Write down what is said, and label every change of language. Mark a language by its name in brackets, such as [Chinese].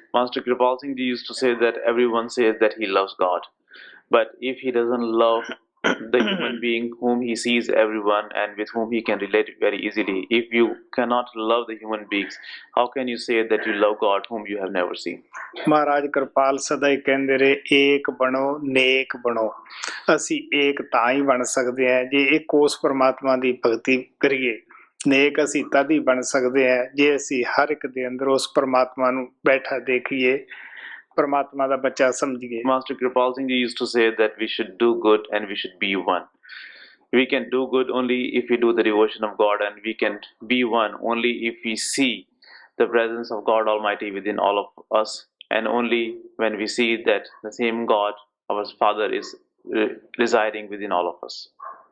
[English] Master Kripal Singh Ji used to say that everyone says that he loves God, but if he doesn't love the human being whom he sees everyone and with whom he can relate very easily, if you cannot love the human beings, how can you say that you love God whom you have never seen? [Punjabi] ਮਹਾਰਾਜ ਕਿਰਪਾਲ ਸਦਾ ਹੀ ਕਹਿੰਦੇ ਰਹੇ ਏਕ ਬਣੋ ਨੇਕ ਬਣੋ। ਅਸੀਂ ਏਕ ਤਾਂ ਹੀ ਬਣ ਸਕਦੇ ਹਾਂ ਜੇ ਇੱਕ ਉਸ ਪਰਮਾਤਮਾ ਦੀ ਭਗਤੀ ਕਰੀਏ। ਨੇਕ ਅਸੀਂ ਤਦ ਹੀ ਬਣ ਸਕਦੇ ਹਾਂ ਜੇ ਅਸੀਂ ਹਰ ਇੱਕ ਦੇ ਅੰਦਰ ਉਸ ਪਰਮਾਤਮਾ ਨੂੰ ਬੈਠਾ ਦੇਖੀਏ, ਪਰਮਾਤਮਾ ਦਾ ਬੱਚਾ ਸਮਝੀਏ। [English] Master Kripal Singh Ji used to say that we should do good and we should be one. We can do good only if we do the devotion of God, and we can be one only if we see the presence of God Almighty within all of us, and only when we see that the same God, our Father, is residing within all of us.